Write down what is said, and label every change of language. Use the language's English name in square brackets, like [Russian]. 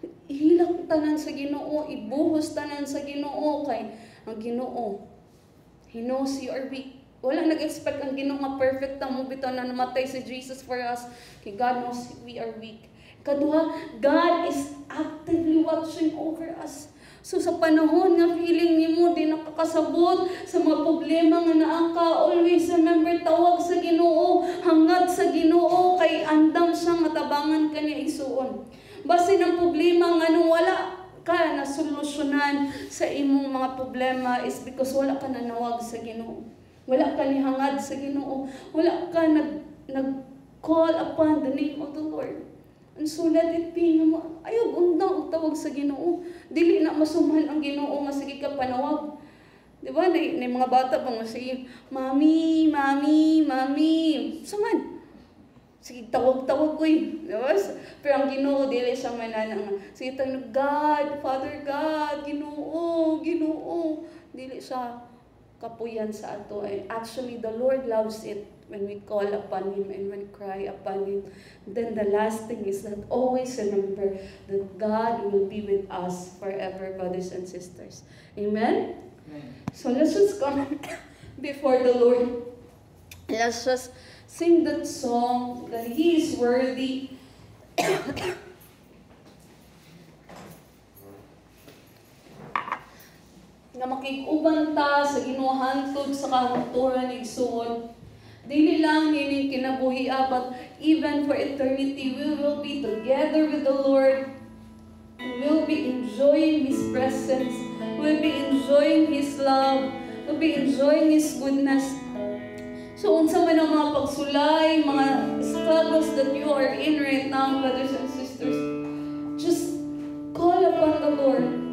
[Cebuano] Ihilak tanan sa Ginoo, ibuhos tanan sa Ginoo kay ang Ginoo. [English] He knows you are weak. [Cebuano] Wala nag-expect ang Ginoo nga perfect ta mo bitaw na namatay si Jesus [English] for us. Kay God knows we are weak. Kaduha, God is actively watching over us. [Cebuano] So sa panahon nga feeling nimo di nakakasabot sa mga problema nga naa ka, [English] always remember [Cebuano] tawag sa Ginoo, hangad sa Ginoo kay andam siyang matabangan kaniya igsuon. Basin ang problema nga nung wala ka na solusyonan sa imong mga problema is because wala ka nanawag sa Ginoo. Wala ka ni hangad sa Ginoo. Wala ka nag-call [English] upon the name of the Lord. And so let it be [Cebuano] nga ayaw undang tawag sa Ginoo. Dili na masuman ang Ginoo nga sige ka panawag. Di ba? Na mga bata pang sige, Mami, Mami, Mami. Suman. Sige, tawag-tawag ko eh. Di ba? Pero ang Ginoo, dili siya mananang. Sige, tanong, God, Father God, Ginoo, Ginoo. Dili siya kapuyan sa ato. [English] Actually, the Lord loves it when we call upon Him and when we cry upon Him. Then the last thing is that always remember that God will be with us forever, brothers and sisters. Amen? Amen. So let's just come before the Lord. Let's just sing that song that He is worthy. [Cebuano] Nga makikuban ta sa ginuhantod sa kahungturan igsuon. Dili lang nining kinabuhi [English] but even for eternity we will be together with the Lord. We will be enjoying His presence. We will be enjoying His love. We will be enjoying His goodness. [Cebuano] So unsa man ang mga pagsulay, mga [English] struggles that you are in right now, brothers and sisters, just call upon the Lord.